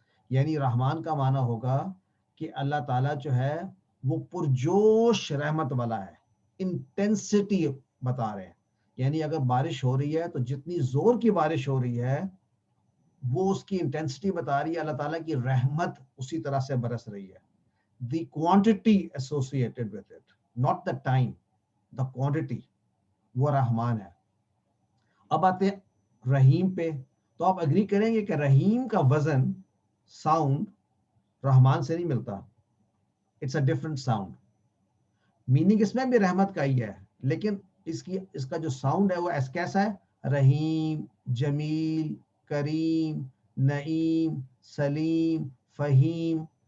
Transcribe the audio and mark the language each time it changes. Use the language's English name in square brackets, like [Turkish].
[Urdu] یعنی رحمان کا معنی ہوگا کہ اللہ تعالیٰ جو ہے وہ پرجوش رحمت والا ہے, انٹینسٹی بتا رہے ہیں. یعنی اگر بارش ہو رہی ہے تو جتنی زور کی بارش ہو رہی ہے وہ اس کی انٹینسٹی بتا رہی ہے, اللہ تعالیٰ کی رحمت اسی طرح سے برس رہی ہے. [English] The quantity associated with it, not the time, the quantity, [Urdu] وہ رحمان ہے. اب آتے ہیں رحیم پہ. تو آپ اگری کریں گے کہ رحیم کا وزن, ساؤنڈ, رحمان سے نہیں ملتا. [English] It's a different sound. [Urdu] Meaning اس میں بھی رحمت کا ہی ہے, لیکن اس کا جو ساؤنڈ ہے وہ کیسا ہے, رحیم, جمیل, کریم, نعیم, سلیم, فہیم.